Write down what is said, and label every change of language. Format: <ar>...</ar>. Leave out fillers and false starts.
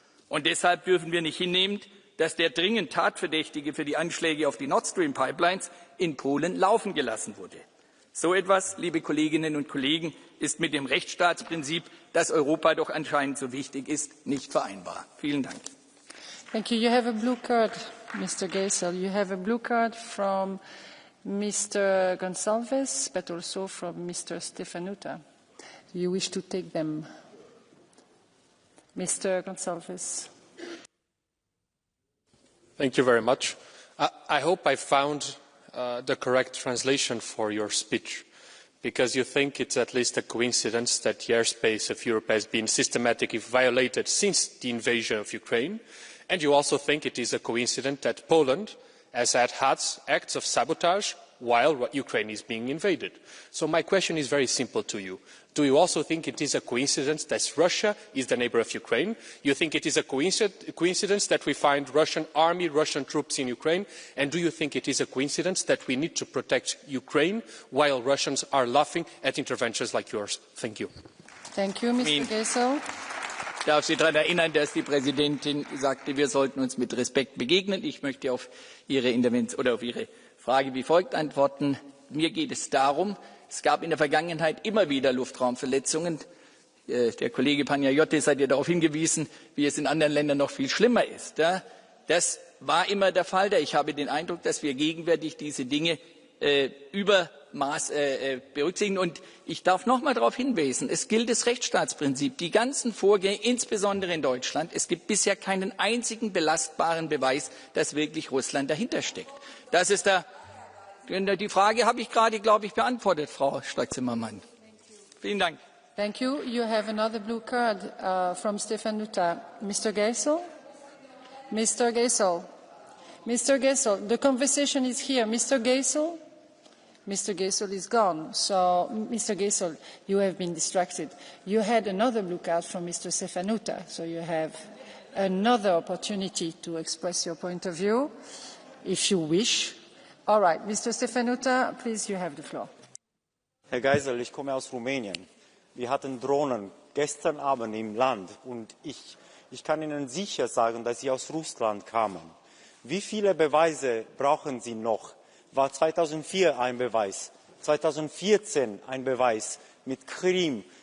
<de>Und deshalb dürfen wir nicht hinnehmen, dass der dringend Tatverdächtige für die Anschläge auf die Nord Stream Pipelines in Polen laufen gelassen wurde. So etwas, liebe Kolleginnen und Kollegen, ist mit dem Rechtsstaatsprinzip, das Europa doch anscheinend so wichtig ist, nicht vereinbar. Vielen Dank.</de> <en>Thank you. You have a blue card, Mr. Geisel. You have a blue card from Mr. Gonsalves, but also from Mr. Stefanuta. Do you wish to take them? Mr. Gonsalves. Thank you very much. I hope I found the correct translation for your speech, because you think it's at least a coincidence that the airspace of Europe has been systematically violated since the invasion of Ukraine, and you also think it is a coincidence that Poland has had acts of sabotage while Ukraine is being invaded. So my question is very simple to you. Do you also think it is a coincidence that Russia is the neighbour of Ukraine? You think it is a coincidence that we find Russian army, Russian troops in Ukraine? And do you think it is a coincidence that we need to protect Ukraine while Russians are laughing at interventions like yours? Thank you. Thank you, Mr. Geisel.</en> <de>Ich darf Sie daran erinnern, dass die Präsidentin sagte, wir sollten uns mit Respekt begegnen. Ich möchte auf Ihre Frage wie folgt antworten. Mir geht es darum, es gab in der Vergangenheit immer wieder Luftraumverletzungen. Der Kollege Panayiotis hat ja darauf hingewiesen, wie es in anderen Ländern noch viel schlimmer ist. Das war immer der Fall. Ich habe den Eindruck, dass wir gegenwärtig diese Dinge Übermaß berücksichtigen. Und ich darf noch einmal darauf hinweisen, es gilt das Rechtsstaatsprinzip. Die ganzen Vorgänge, insbesondere in Deutschland, es gibt bisher keinen einzigen belastbaren Beweis, dass wirklich Russland dahinter steckt. Das ist die Frage habe ich gerade, glaube ich, beantwortet, Frau Strack-Zimmermann. Vielen Dank.</de> <en>Thank you. You have another blue card from Stefanuta. Mr. Geisel? Mr. Geisel? Mr. Geisel, the conversation is here. Mr. Geisel? Mr. Geisel is gone. So, Mr. Geisel, you have been distracted. You had another blue card from Mr. Stefanuta, so you have another opportunity to express your point of view, if you wish. All right, Mr. Stefanuta, please, you have the floor.</en> <de>Herr Geisel, ich komme aus Rumänien. Wir hatten Drohnen gestern Abend im Land und ich kann Ihnen sicher sagen, dass sie aus Russland kamen. Wie viele Beweise brauchen Sie noch? War 2004 ein Beweis, 2014 ein Beweis mit Krim,</de>